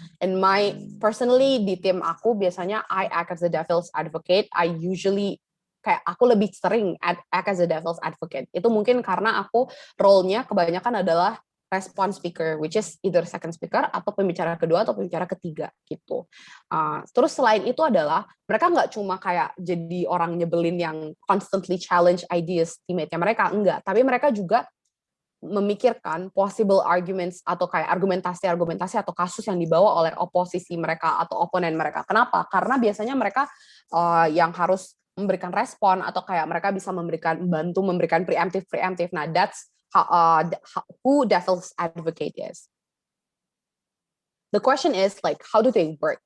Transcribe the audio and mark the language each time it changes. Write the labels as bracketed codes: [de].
[en] And personally [id] di tim aku biasanya [en] I act as a devil's advocate. I usually [id] aku lebih sering [en] act as a devil's advocate. [id] Itu mungkin karena aku role-nya kebanyakan adalah response speaker, [en] which is either second speaker [id] atau pembicara kedua atau pembicara ketiga gitu. Terus selain itu adalah mereka nggak cuma kayak jadi orang nyebelin yang [en] constantly challenge ideas [id] teammate-nya mereka, enggak. Tapi mereka juga memikirkan [en] possible arguments [id] atau kayak argumentasi atau kasus yang dibawa oleh oposisi mereka atau oponen mereka. Kenapa? Karena biasanya mereka yang harus memberikan respon atau kayak mereka bisa membantu memberikan preemptive. [en] Nah, that's who devil's advocate is. The question is like, how do they work?